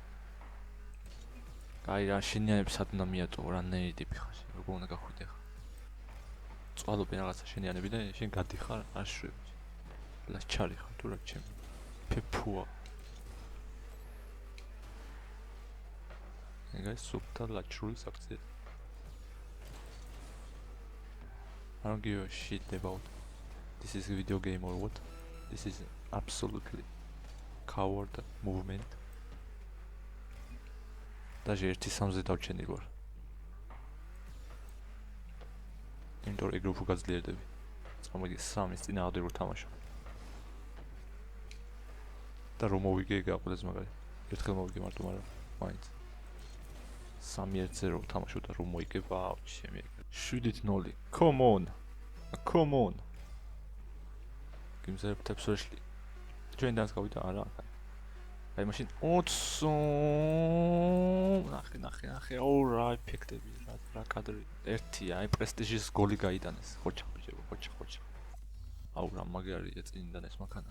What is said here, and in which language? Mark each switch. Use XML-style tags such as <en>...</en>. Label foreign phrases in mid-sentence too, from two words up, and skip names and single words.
<ka>კაი, რა შენიანებს სად უნდა მიატოვო, რა ნერი ტიპი ხარ, როგორ უნდა გახვიდე ხა. წვალობენ რაღაცა შენიანები და შენ გადიხარ, არ შვები. ლაჩარი ხარ თუ რა ჩემი. ფეფუა. ეგ სუფთა ლაჩრული საქციელი.</ka> <en>I don't give a shit about this is a video game or what. This is absolutely coward movement.</en> <ka>Даже ერთი სამზე დავჩენილ ვარ. იმიტომ ეგ რო გაძლიერდები. წამოიდი სამის წინააღმდეგ რო თამაშობ. და რომ მოვიგე ეგ აყოლეს მაგარი. ერთხელ მოვიგე მარტო, მაგრამ მაინც. 3-1-ზე რო თამაშობ და რომ მოიგე, ვაუ, ჩემი. 7-0.</ka> <en>Come on. Come on.</en> <ka>გიმზერებ თეფსოში. ჩვენ დანს გავიდა არა. აი მაშინ 20. ნახე. ოუ რა ეფექტები, რა კადრი. ერთია, აი პრესტიჟის გოლი გაიტანეს. ხოჩა. აუ რა მაგარი წინიდან ეს მანქანა.</ka>